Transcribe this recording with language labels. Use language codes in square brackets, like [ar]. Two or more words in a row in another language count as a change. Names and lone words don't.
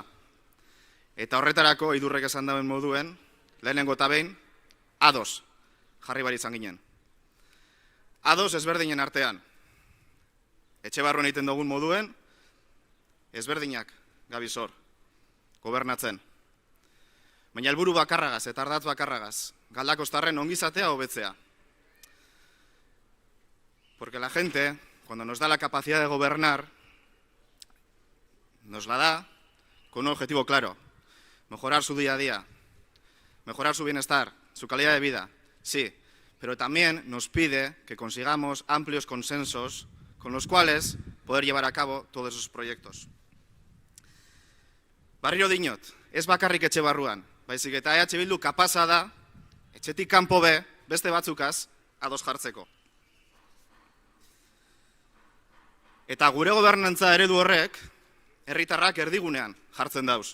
[eu] Eta horretarako, idurrek esan dauen moduen, lehenengo eta behin, ados jarri baritzan ginen. Ados ezberdinen artean. Etxe barruan egiten dugun moduen, ezberdinak gabizor, gobernatzen. Baina helburu bakarragaz eta ardatz bakarragaz, galdakostarren ongizatea hobetzea. [es] Porque la gente, cuando nos da la capacidad de gobernar, nos la da con un objetivo claro: mejorar su día a día, mejorar su bienestar, su calidad de vida, sí, pero también nos pide que consigamos amplios consensos con los cuales poder llevar a cabo todos esos proyectos. [eu] Barriro dinot, ez bakarrik etxe barruan, baizik eta EH Bildu kapasa da, etxetik kanpo be, beste batzukaz, ados jartzeko. Eta gure gobernantza eredu horrek, herritarrak erdigunean jartzen dauz.